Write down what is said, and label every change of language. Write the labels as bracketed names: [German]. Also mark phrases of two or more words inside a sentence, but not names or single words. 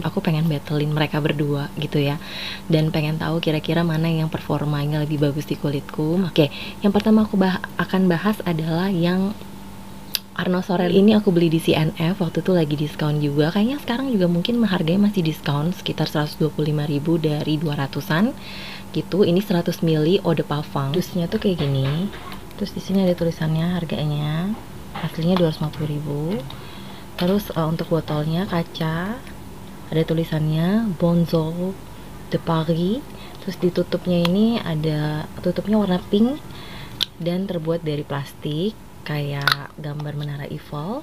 [Indonesian] Aku pengen battlein mereka berdua gitu ya. Dan pengen tahu kira-kira mana yang performanya lebih bagus di kulitku. Oke, yang pertama aku akan bahas adalah yang Arnaud Sorel ini. Aku beli di CNF waktu itu lagi diskon juga. Kayaknya sekarang juga mungkin harganya masih diskon sekitar 125.000 dari 200-an gitu. Ini 100 ml [French] eau de parfum. [Indonesian] Dusnya tuh kayak gini. Terus di sini ada tulisannya harganya. Aslinya 250.000. Terus untuk botolnya kaca. Ada tulisannya Bonjour de Paris. Terus ditutupnya ini ada tutupnya warna pink dan terbuat dari plastik kayak gambar menara Eiffel.